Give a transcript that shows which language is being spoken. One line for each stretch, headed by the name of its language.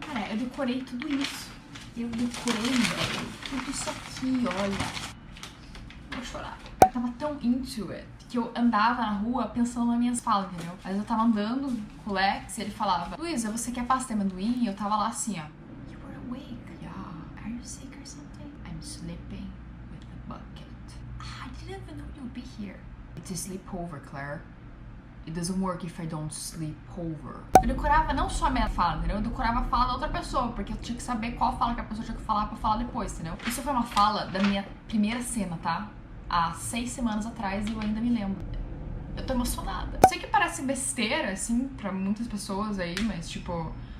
Portuguese: Cara, eu decorei tudo isso. Eu decorei, velho, tudo isso aqui, olha. Vou chorar. Eu tava tão
English: into it
Portuguese: que eu andava na rua pensando nas minhas falas, entendeu? Às vezes eu tava andando com o Lex e ele falava, Luísa, você quer pasta de amendoim? E eu tava lá assim, ó.
English: You were awake. Yeah. Are you sick or something? I'm sleeping with the bucket. I didn't even know you'd be here. It's a sleepover, Claire. It doesn't work if I don't sleep over.
Portuguese: Eu decorava não só a minha fala, entendeu? Eu decorava a fala da outra pessoa, porque eu tinha que saber qual fala que a pessoa tinha que falar pra falar depois, entendeu? Isso foi uma fala da minha primeira cena, tá? Há 6 semanas atrás e eu ainda me lembro. Eu tô emocionada. Sei que parece besteira, assim, pra muitas pessoas aí, mas, tipo...